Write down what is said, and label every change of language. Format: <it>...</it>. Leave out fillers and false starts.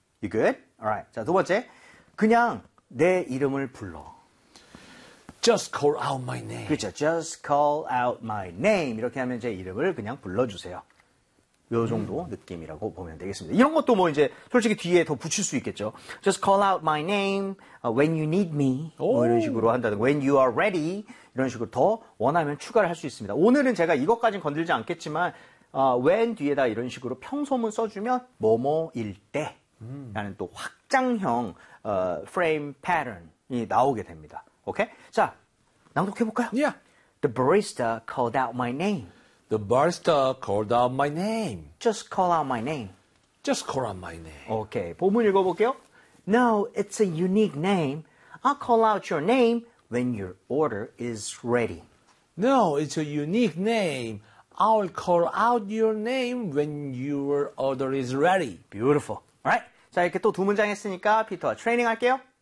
<en>You good? Alright.</en> <ko>자, 두 번째. 그냥 내 이름을 불러.</ko> <en>Just call out my name.</en> <ko>그렇죠.</ko> <en>Just call out my name.</en> <ko>이렇게 하면 제 이름을 그냥 불러주세요. 요 정도 느낌이라고 보면 되겠습니다. 이런 것도 뭐 이제 솔직히 뒤에 더 붙일 수 있겠죠.</ko> <en>Just call out my name when you need me.</en> <ko>뭐 이런 식으로 한다든가</ko> <en>when you are ready.</en> <ko>이런 식으로 더 원하면 추가를 할수 있습니다. 오늘은 제가 이것까진 건들지 않겠지만 when 뒤에다 이런 식으로 평소문 써주면 뭐뭐일 때라는 또 확장형 frame pattern이 나오게 됩니다. 오케이? 자, 낭독해볼까요?</ko> <en>Yeah. The barista called out my name. The barista called out my name. Just call out my name. Just call out my name. Okay,</en> <ko>본문 읽어볼게요.</ko> <en>No, it's a unique name. I'll call out your name when your order is ready. No, it's a unique name. I'll call out your name when your order is ready. Beautiful. All right.</en> <ko>자, 이렇게 또 두 문장 했으니까 피터와 트레이닝 할게요.</ko>